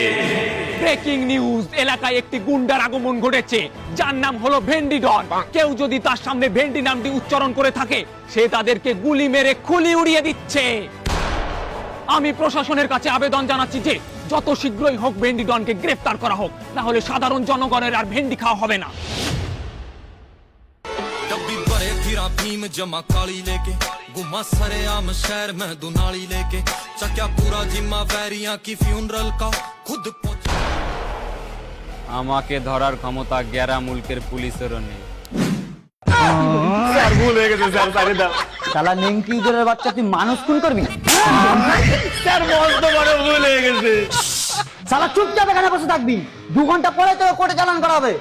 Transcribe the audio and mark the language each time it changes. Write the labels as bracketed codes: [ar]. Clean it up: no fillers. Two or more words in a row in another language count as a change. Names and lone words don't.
[bn] ব্রেকিং নিউজ, এলাকায় একটি গুন্ডার আগমন ঘটেছে যার নাম হলো ভেন্ডি ডন। কেউ যদি তার সামনে ভেন্ডি নামটি উচ্চারণ করে থাকে সে তাদেরকে গুলি মেরে খুলি উড়িয়ে দিচ্ছে। আমি প্রশাসনের কাছে আবেদন জানাচ্ছি যে যত শীঘ্রই হোক ভেন্ডি ডনকে গ্রেফতার করা হোক, না হলে সাধারণ জনগণের আর ভেন্ডি খাওয়া হবে না। [bgc] डब्बी भरे फिरा भीम जमा काली लेके गुमा सरे आम शहर में दुनाली लेके चक्या पूरा जिम्मा वैरिया की फ्यूनरल का खुद [bn] আমাকে ধরার ক্ষমতা গ্যারা মুলকের পুলিশেরও নেই। স্যার ভুল হয়ে গেছে স্যার, সারি দাও। শালা নেংটি ইঁদুরের বাচ্চা, তুই মানুষ খুন করবি? স্যার মস্ত বড় ভুল হয়ে গেছে। শালা চুপচাপ এখানে বসে থাকবি, 2 ঘন্টা পরে তোকে কোর্টে চালান করা হবে।